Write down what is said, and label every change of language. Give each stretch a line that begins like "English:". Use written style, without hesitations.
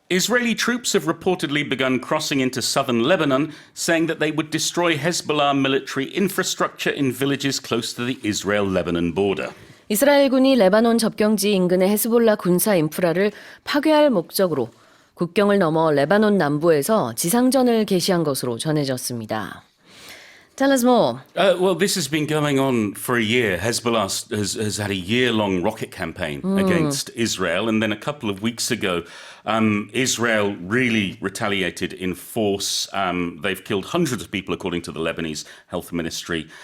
English: Israeli troops have reportedly begun crossing into southern Lebanon, saying that they would destroy Hezbollah military infrastructure in villages close to the Israel-Lebanon border.
Korean: 이스라엘군이 레바논 접경지 인근의 헤즈볼라 군사 인프라를 파괴할 목적으로 국경을 넘어 레바논 남부에서 지상전을 개시한 것으로 전해졌습니다.
English: Tell us more. Well, this has been going on for a year. Hezbollah has had a year-long rocket campaign against Israel. And then a couple of weeks ago, Israel really retaliated in force. They've killed hundreds of people, according to the Lebanese health ministry.